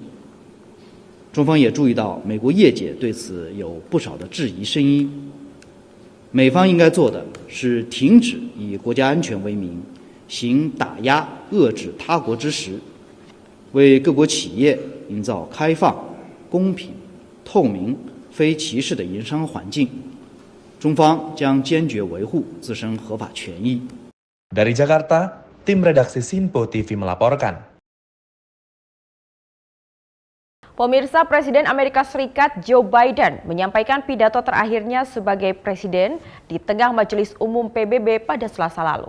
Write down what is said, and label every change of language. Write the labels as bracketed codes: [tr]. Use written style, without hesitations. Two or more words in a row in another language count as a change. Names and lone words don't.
[zh] 中方也注意到美国业界对此有不少的质疑声音，美方应该做的是停止以国家安全为名行打压遏制他国之实，为各国企业营造开放、公平、透明、非歧视的营商环境。中方将坚决维护自身合法权益。 [id] Dari Jakarta, tim redaksi Sinpo TV melaporkan. Pemirsa, Presiden Amerika Serikat Joe Biden menyampaikan pidato terakhirnya sebagai presiden di tengah Majelis Umum PBB pada Selasa lalu.